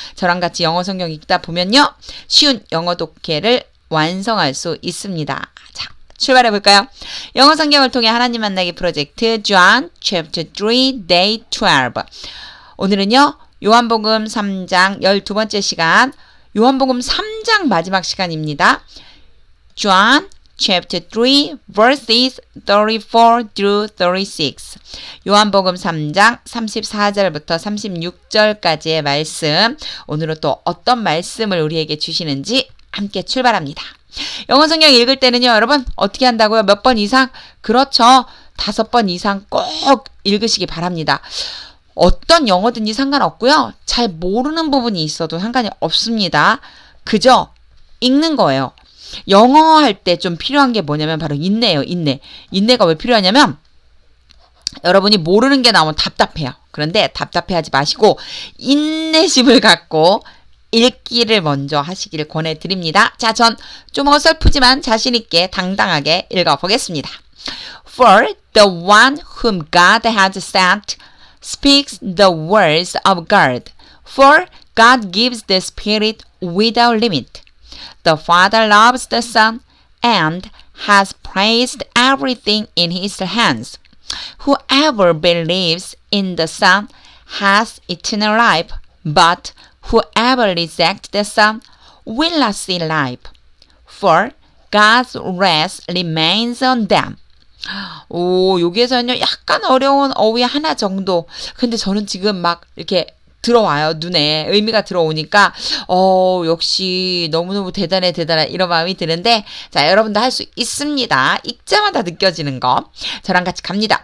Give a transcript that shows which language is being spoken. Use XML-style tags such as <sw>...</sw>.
<ko>저랑 같이 영어 성경 읽다 보면요. 쉬운 영어 독해를 완성할 수 있습니다. 자, 출발해 볼까요? 영어 성경을 통해 하나님 만나기 프로젝트</ko> <en>John Chapter 3 Day 12.</en> <ko>오늘은요. 요한복음 3장 12번째 시간. 요한복음 3장 마지막 시간입니다.</ko> <en>John Chapter 3 verses 34 through 36.</en> <ko>요한복음 3장 34절부터 36절까지의 말씀. 오늘은 또 어떤 말씀을 우리에게 주시는지 함께 출발합니다. 영어 성경 읽을 때는요, 여러분 어떻게 한다고요? 몇 번 이상? 그렇죠. 5번 이상 꼭 읽으시기 바랍니다. 어떤 영어든지 상관없고요. 잘 모르는 부분이 있어도 상관이 없습니다. 그저 읽는 거예요. 영어 할 때 좀 필요한 게 뭐냐면 바로 인내예요. 인내. 인내가 왜 필요하냐면 여러분이 모르는 게 나오면 답답해요. 그런데 답답해하지 마시고 인내심을 갖고 읽기를 먼저 하시기를 권해드립니다. 자, 전 좀 어설프지만 자신있게 당당하게 읽어보겠습니다.</ko> <en>For the one whom God has sent speaks the words of God. For God gives the Spirit without limit. The Father loves the Son and has placed everything in His hands. Whoever believes in the Son has eternal life, but whoever rejects the Son will not see life, for God's wrath remains on them.</en> <ko>오, 여기에서는요, 약간 어려운 어휘 하나 정도. 근데 저는 지금 막 이렇게 들어와요. 눈에 의미가 들어오니까 역시 너무너무 대단해 이런 마음이 드는데 자 여러분도 할 수 있습니다. 읽자마자 느껴지는 거 저랑 같이 갑니다.</ko>